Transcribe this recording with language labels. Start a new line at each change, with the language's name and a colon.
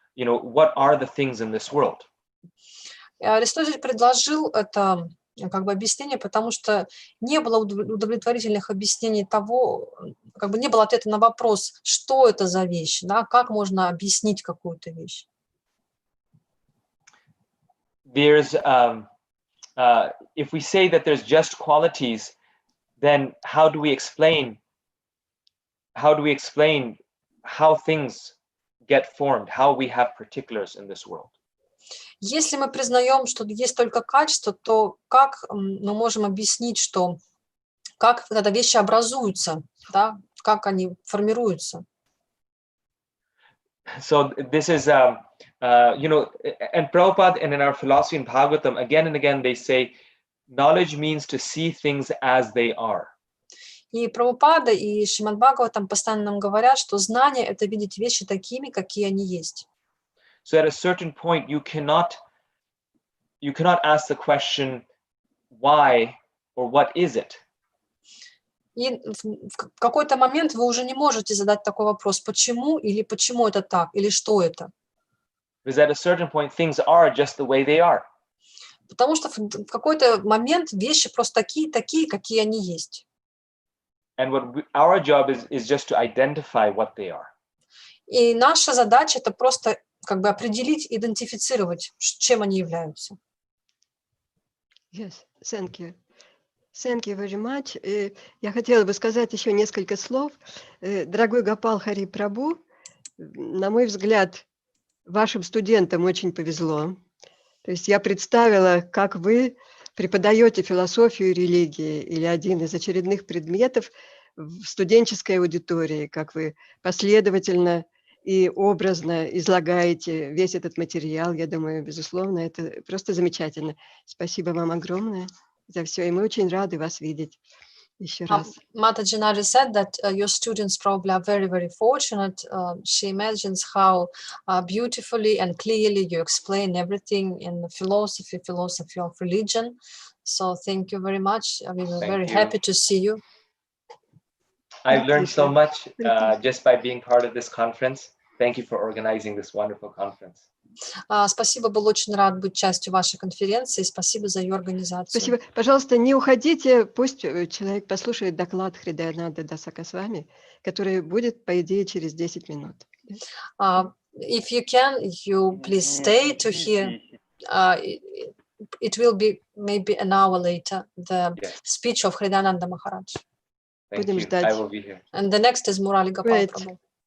English: What are the things in this world?
Russian: Аристотель предложил это как бы объяснение, потому что не было удовлетворительных объяснений того, как бы не было ответа на вопрос, что это за вещь, да, как можно объяснить какую-то вещь.
English: There's if we say that there's just qualities, then how do we explain how things get formed, how we have particulars in this world?
Russian: Если мы признаем, что есть только качество, то как мы можем объяснить, как когда вещи образуются, да, как они формируются?
English: So this is, and Prabhupada and in our philosophy in Bhagavatam, again and again they say, knowledge means to see things as they are.
Russian: И Прабхупада, и Шримад Бхагаватам постоянно нам говорят, что знание — это видеть вещи такими, какие они есть.
English: So at a certain point, you cannot ask the question, why or what is it?
Russian: И в какой-то момент вы уже не можете задать такой вопрос, почему или почему это так, или что это.
English: Because at a certain point, things are just the way they are.
Russian: Потому что в какой-то момент вещи просто такие, какие они есть.
English: And our job is just to identify what they are.
Russian: И наша задача — это просто как бы определить, идентифицировать, чем они являются.
English: Yes, thank you. Thank you very much.
Russian: Я хотела бы сказать еще несколько слов. Дорогой Гопал Хари Прабху, на мой взгляд, вашим студентам очень повезло. То есть я представила, как вы преподаете философию религии или один из очередных предметов в студенческой аудитории, как вы последовательно и образно излагаете весь этот материал. Я думаю, безусловно, это просто замечательно. Спасибо вам огромное за все, и мы очень рады вас видеть еще раз.
English: Mataji Nari said that your students probably are very, very fortunate. She imagines how beautifully and clearly you explain everything in the philosophy of religion. So thank you very much. We were very happy to see you. I've learned so much just by being part of this conference. Thank you for organizing this wonderful conference.
Russian: Спасибо, был очень рад быть частью вашей конференции. Спасибо за ее организацию. Спасибо. Пожалуйста, не уходите, пусть человек послушает доклад Хридаянанды Дасакасвами, который будет, по идее, через 10 минут.
English: If you can, you please stay to hear. It will be maybe an hour later, the speech of Hridayananda Maharaj.
Russian: Будем ждать.
English: And the next is Murali Gopal Prabhu.